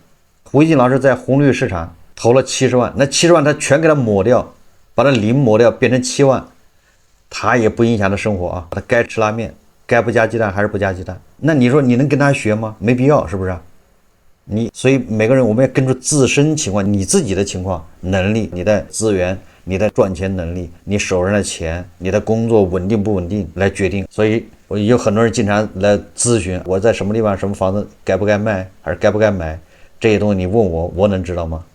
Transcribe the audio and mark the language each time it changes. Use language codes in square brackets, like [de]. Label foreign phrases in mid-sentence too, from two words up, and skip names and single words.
[zh] 胡一金老師在紅綠市場投了70萬，那70萬他全給他抹掉，把他零抹掉，變成7萬，他也不影響他生活啊。他該吃拉麵， 該不加鸡蛋還是不加雞蛋？那你說你能跟他學嗎？没必要，是不是？所以每个人我們要根據自身情況，你自己的情況、能力、你的資源、你的賺錢能力、你手上的錢、你的工作穩定不穩定來決定。所以我有很多人經常來諮詢，我在什麼地方、什麼房子該不該賣，還是該不該買，這些東西你問我，我能知道嗎？